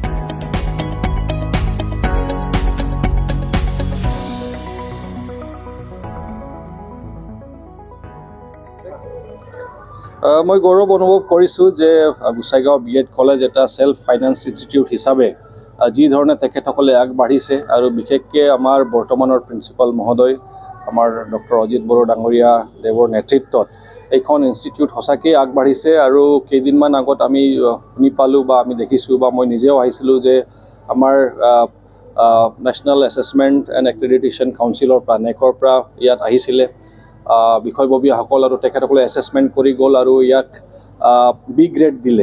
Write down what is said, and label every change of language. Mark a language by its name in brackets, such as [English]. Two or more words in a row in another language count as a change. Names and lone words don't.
[Assamese] মই গৌৰৱ অনুভৱ কৰিছোঁ যে গোসাইগাঁও বিএড কলেজ এটা [English] self finance institute [Assamese] হিচাপে যি ধৰণে तेखेतসকলে আগবাঢ়িছে আৰু বিশেষকৈ আমাৰ বৰ্তমানৰ প্ৰিন্সিপাল মহোদয় আমাৰ ডক্টৰ অজিত বড়ো ডাঙৰীয়া দেৱৰ নেতৃত্বত এইখন ইনষ্টিটিউট সঁচাকৈ আগবাঢ়িছে। আৰু কেইদিনমান আগত আমি শুনি পালোঁ বা আমি দেখিছোঁ বা মই নিজেও আহিছিলোঁ যে আমাৰ নেশ্যনেল এছেছমেণ্ট এণ্ড এক্ৰেডিটেশ্যন কাউন্সিলৰ পৰা নেকৰ পৰা ইয়াত আহিছিলে বিষয়ববীয়াসকল আৰু তেখেতসকলে এছেছমেণ্ট কৰি গ'ল আৰু ইয়াক বি গ্ৰেড দিলে।